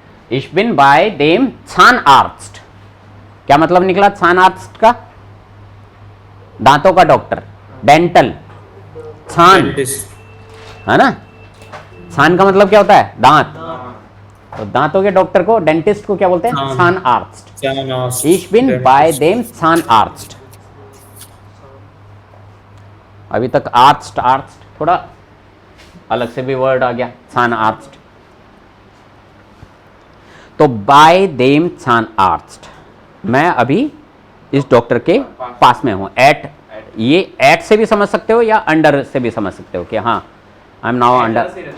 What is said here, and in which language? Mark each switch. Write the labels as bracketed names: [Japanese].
[German] Ich bin bei dem Zahnarzt। [Hindi] क्या मतलब निकला Zahnarzt का? दांतों का डॉक्टर, डेंटल। छान [English] Dentist. [Hindi] है ना, छान का मतलब क्या होता है? दांत। तो दांतों के डॉक्टर को, डेंटिस्ट को क्या बोलते हैं? छान। [German] Zahnarzt। Zahnarzt. Ich bin bei dem Zahnarzt। [Hindi] अभी तक आर्स्ट आर्स्ट थोड़ा अलग से भी वर्ड आ गया, Zahnarzt। तो [German] बाय देम Zahnarzt, [Hindi] मैं अभी इस डॉक्टर के पास में हूं। एट, ये एट से भी समझ सकते हो या अंडर से भी समझ सकते हो कि हाँ [English] I am now under.